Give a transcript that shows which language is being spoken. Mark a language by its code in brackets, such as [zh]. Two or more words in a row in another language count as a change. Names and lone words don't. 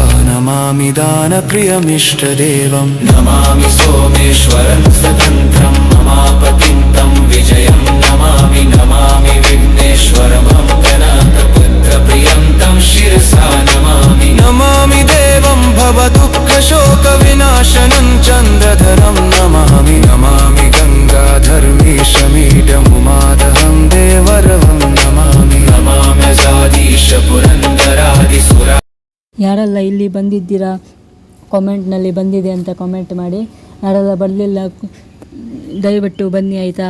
[sa] ನಮಾಮಿ ದಾನಪ್ರಿಯಮಿಷ್ಟದೇವಂ ನಮಾಮಿ ಸೋಮೇಶ್ವರಂ ಸ್ವತಂತ್ರಂ ಮಮಾಪತಿಂ तं ವಿಜಯಂ ನಮಾಮಿ ನಮಾಮಿ ವಿಘ್ನೇಶ್ವರಮಂ ಗಣಾಥಪುತ್ರಪ್ರಿಯಂ तं ಶಿರಸಾ ನಮಾಮಿ ದೇವಂ ಭವದುಃಖಶೋಕವಿನಾಶನಂ ಚಂದ್ರಧರಂ ನಮಾಮಿ ನಮಾಮಿ ಗಂಗಾಧರ್ಮೀಶಮೀಡ್ಯಮುಮಾದಹಂ ದೇವರವಂ ನಮಾಮ್ಯಜಾದೀಶ ಪುರಂದರಾದಿಸುರ. [kn] ಯಾರೆಲ್ಲ ಇಲ್ಲಿ ಬಂದಿದ್ದೀರಾ ಕಾಮೆಂಟ್ನಲ್ಲಿ ಬಂದಿದೆ ಅಂತ ಕಾಮೆಂಟ್ ಮಾಡಿ. ಯಾರೆಲ್ಲ ಬರಲಿಲ್ಲ ದಯವಿಟ್ಟು ಬನ್ನಿ ಆಯಿತಾ.